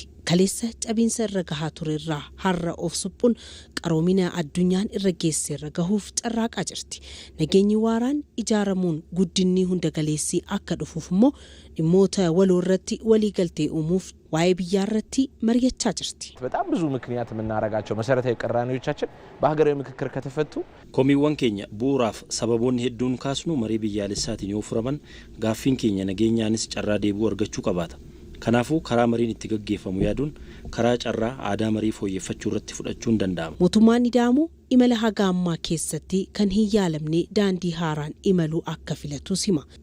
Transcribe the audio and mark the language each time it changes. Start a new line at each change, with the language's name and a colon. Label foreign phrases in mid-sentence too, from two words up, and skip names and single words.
Oromo: Kaleessa cabiinsa irra gahaa ture irraa har'a of suphuun qaroomina addunyaan irra geesse irra gahuuf carraaqaa jirti. Nageenyi waaraan ijaaramuun guddinni hunda galeessii akka dhufuuf immoo dhimmoota waloo irratti walii galtee uumuuf waa'ee biyyaa irratti mari'achaa jirti.
Amharic: በጣም ብዙ ምክንያት የምናረጋቸው መሰረታዊ ቅራኔዎቻችን በሀገራዊ ምክክር ከተፈቱ
Oromo: komiiwwan keenya bu'uuraaf sababoonni hedduun kaasnu marii biyyaalessaatiin yoo furaman gaaffiin keenya nageenyaanis carraa deebi'uu argachuu qabaata. Kanaafuu karaa mariin itti gaggeeffamu yaaduun karaa carraa aadaa marii fooyyeffachuu irratti fudhachuun danda'ama. Mootummaan Ida'amuu imala haga ammaa keessatti kan hin yaalamne daandii haaraan imaluu akka filatu hima.